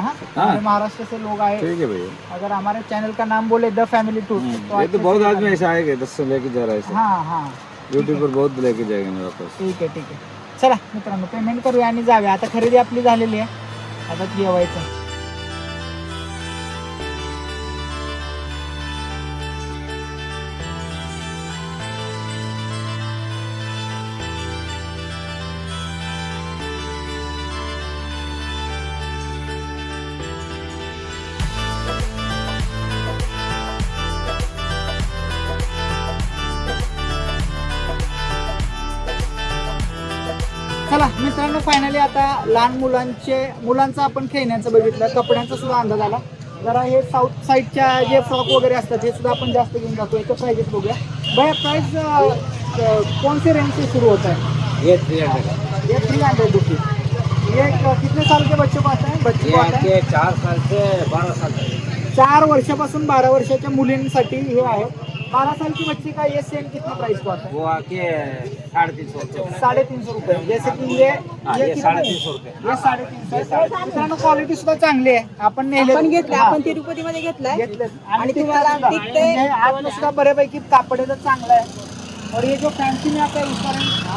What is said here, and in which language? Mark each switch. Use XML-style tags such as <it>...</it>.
<hi>हाँ, महाराष्ट्र से लोग आए. ठीक है भैया. अगर हमारे चैनल का नाम बोले द फैमिली टूर ये तो बहुत आदमी ऐसा आएगा 10 से लेके जा रहा है. हाँ हाँ यूट्यूब पर बहुत लेके जाएंगे मेरे पास.</hi> <mr>ठीक आहे. चला मित्रांनो पेमेंट करूया आणि जाऊया. आता खरेदी आपली झालेली आहे. आता जेवायचं. चला मित्रांनो फायनली आता लहान मुलांचा आपण खेळण्याचं बघितलं. कपड्यांचा सुद्धा अंदाज आला. जरा हे साऊथ साईडच्या जे फ्रॉक वगैरे असतात हे सुद्धा आपण जास्त घेऊन जातो. याचं प्राइजेस बघूया.</mr> <hi>भैया प्राइस कौन से रेंज से शुरू होता है? ये 300. ये 300 रुपीज़. ये कितने साल के बच्चों को आता है? बच्चे को आता है 4 साल से 12 साल तक.</hi> <mr>4 वर्षापासून 12 वर्षाच्या मुलींसाठी हे आहे.</mr> <hi>12 साल की बच्ची का ये सेम कितना प्राइस को आता है? वो आके 350 350 रुपये. जैसे की ये कितना है? 350 रुपये.</hi> <mr>हे 350. मित्रांनो क्वालिटी सुद्धा चांगली आहे. आपण नेले आपण घेतलं, आपण तिरुपतीमध्ये घेतलाय. आणि</mr> <hi>तुम्हाला दिखते</hi> <mr>आतलं सुद्धा बऱ्यापैकी कापड आहे चांगलं आहे.</mr> <hi>और ये जो फैंसी में आता है उसका रेंज</hi>